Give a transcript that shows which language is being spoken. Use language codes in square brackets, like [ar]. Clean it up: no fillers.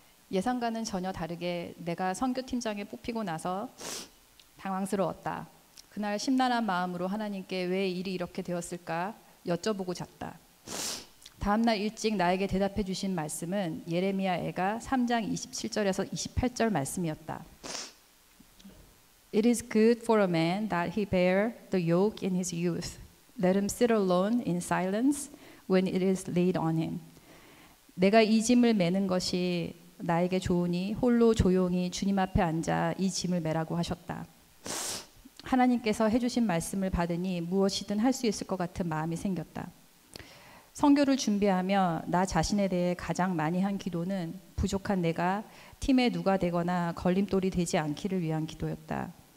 [ko] 예상과는 전혀 다르게 내가 선교팀장에 뽑히고 나서 당황스러웠다. 그날 심란한 마음으로 하나님께 왜 일이 이렇게 되었을까 여쭤보고 잤다. 다음날 일찍 나에게 대답해 주신 말씀은 예레미야 애가 3장 27절에서 28절 말씀이었다. [en] It is good for a man that he bear the yoke in his youth. Let him sit alone in silence when it is laid on him. [ko] 내가 이 짐을 매는 것이 나에게 좋으니 홀로 조용히 주님 앞에 앉아 이 짐을 매라고 하셨다. 하나님께서 해주신 말씀을 받으니 무엇이든 할 수 있을 것 같은 마음이 생겼다. 선교를 준비하며 나 자신에 대해 가장 많이 한 기도는 부족한 내가 팀의 누가 되거나 걸림돌이 되지 않기를 위한 기도였다.